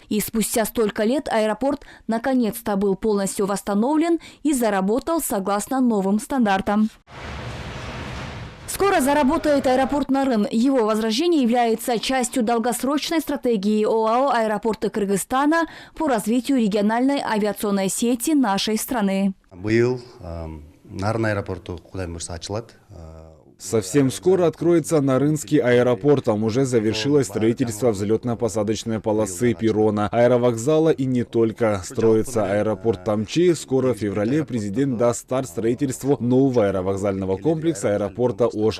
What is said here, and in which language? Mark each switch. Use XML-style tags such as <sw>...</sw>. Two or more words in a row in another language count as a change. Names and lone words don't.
<ru>И спустя столько лет аэропорт наконец-то был полностью восстановлен и заработал согласно новым стандартам. Скоро заработает аэропорт Нарын. Его возрождение является частью долгосрочной стратегии ОАО «Аэропорты Кыргызстана» по развитию региональной авиационной сети нашей страны.</ru> <ky>Нарын аэропорту кудай буйрса ачылат.</ky> <ru>Совсем скоро откроется Нарынский аэропорт. Там уже завершилось строительство взлетно-посадочной полосы, перрона, аэровокзала и не только. Строится аэропорт Тамчи. Скоро в феврале президент даст старт строительству нового аэровокзального комплекса аэропорта Ош.</ru>